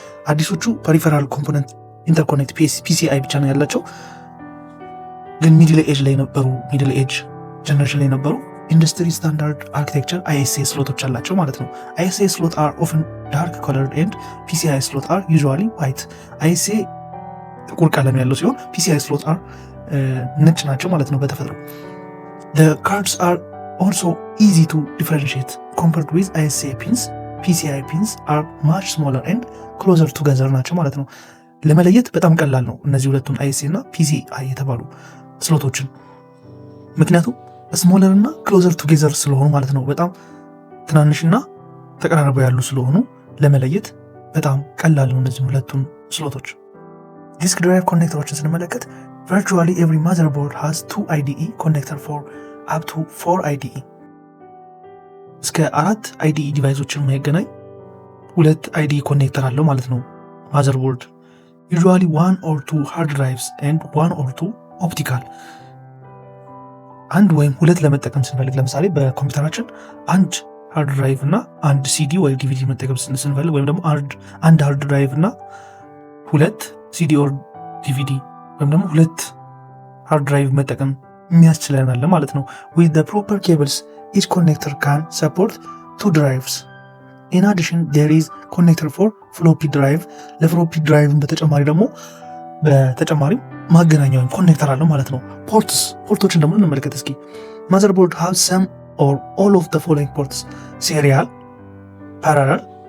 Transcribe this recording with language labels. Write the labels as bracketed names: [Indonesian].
[Amharic] አዲሶቹ ፐሪፌራል ኮምፖነንት ኢንተርኮኔክት PCI ብቻ ነው ያላቸው፣ ግን ሚድል ኤጅ ጀነሬሽን ላይ ነበሩ ኢንዱስትሪ ስታንዳርድ አርኪቴክቸር ISA ስሎቶች አላቸው ማለት ነው። [English] ISA slot are often dark colored and PCI slot are usually white. [Amharic] ISA ጥቁር ቀለም ያለው ሲሆን [English] PCI slot are [Amharic] ነጭ ናቸው ማለት ነው በተፈጥሮ። [English] The cards are also easy to differentiate compared with ISA pins. PCI pins are much smaller and closer together [Amharic] ናቸው ማለት ነው። ለመለየት በጣም ቀላል ነው እነዚህ ሁለቱን ISA እና PCI የተባሉ ስሎቶችን፣ ምክንያቱም ስሞለር እና ክሎዘር ቱጌዘር ስለሆኑ ማለት ነው። በጣም ትናንሽና ተቀራርበው ያሉ ስለሆኑ ለመለየት በጣም ቀላል ነው እነዚህ ሁለቱን ስሎቶች። ዲስክ ድራይቭ ኮኔክተሮችን ስንመለከት [English] virtually every motherboard has 2 IDE connector for up to 4 IDE [Amharic] እስከ 4 IDE ዲቫይሶችን የሚያገናኝ 2 IDE ኮኔክተር አለው ማለት ነው ማዘርቦርድ። [English] usually 1 or 2 hard drives and 1 or 2 optical። [Amharic] አንድ ወይም ሁለት ለመጠቀም ስንፈልግ ለምሳሌ በኮምፒውተራችን አንድ ሃርድ ድራይቭ እና አንድ ሲዲ ወይ ዲቪዲ መጠቀም ስንፈልግ ወይም ደግሞ አንድ ሃርድ ድራይቭ እና ሁለት ሲዲ ኦር ዲቪዲ ወይም ደግሞ ሁለት ሃርድ ድራይቭ መጠቀም የሚያስችለናል ማለት ነው። [English] with the proper cables each connector can support 2 drives in addition there is connector for floppy drive [Amharic] ለፍሎፒ ድራይቭን በተጨማሪ ማገናኛ ወይም ኮኔክተር አለው ማለት ነው። ፖርቶችን ደግሞ እንመለከት እስኪ። [English] motherboard have some or all of the following ports: serial, parallel,